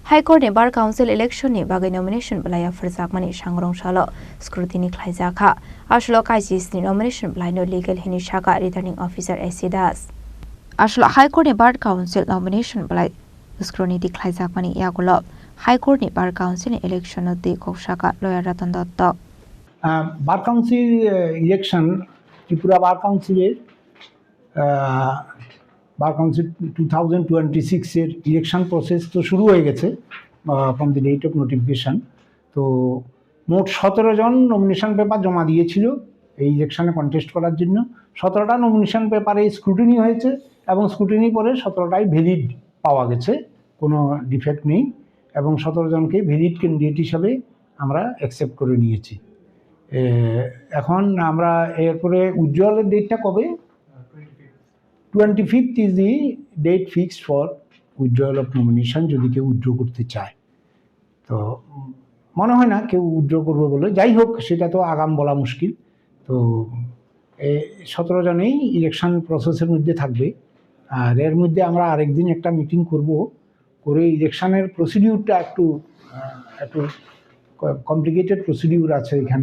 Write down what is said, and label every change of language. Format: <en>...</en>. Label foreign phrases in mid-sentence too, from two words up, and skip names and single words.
<trp>हाइकोर्ट बार काउंसिल इलेक्शन नि बागै नमिनेशन बलाया फरजाकमानि सांग्रं सालो स्क्रुटिनि ख्लाइजाखा आसलो काइजिस नि नमिनेशन बलायनो लीगल हिनि शाखा</trp> <en>returning officer</en> <trp>एसी दास आसलो हाइकोर्ट बार काउंसिल नमिनेशन बलाय स्क्रुटिनि ख्लाइजाकमानि यागुलो हाइकोर्ट बार काउंसिल इलेक्शन दि कोशाखा लॉयर रतन दत्त</trp> <bn>बार काउंसिल इलेक्शन त्रिपुरा बार काउंसिल বার কাউন্সিল 2026 এর</bn> <en>election process</en> <bn>তো শুরু হয়ে গেছে</bn> <en>from the date of notification.</en> <bn>তো মোট 17 জন নমিনেশন পেপার জমা দিয়েছিল এই ইলেকশনে কন্টেস্ট করার জন্য। 17টা নমিনেশন পেপারে স্ক্রুটিনি হয়েছে এবং স্ক্রুটিনি পরে 17টাই ভ্যালিড পাওয়া গেছে, কোনো ডিফেক্ট নেই এবং 17 জনকে</bn> <en>valid candidate</en> <bn>হিসাবে আমরা অ্যাকসেপ্ট করে নিয়েছি। এখন আমরা এরপরে উজ্জ্বলের ডেটটা কবে?</bn> <en>25th is the date fixed for withdrawal of nomination</en> <bn>যদি কেউ উইথড্র করতে চায়। তো মনে হয় না কেউ উইথড্র করবে বলে, যাই হোক সেটা তো আগাম বলা মুশকিল। তো 17 জনেই ইলেকশন প্রসেসের মধ্যে থাকবে। আর এর মধ্যে আমরা আরেকদিন একটা মিটিং করব, করে ইলেকশনের প্রসিডিউরটা একটু</bn> <en>complicated procedure</en> <bn>আছে এখানে।</bn>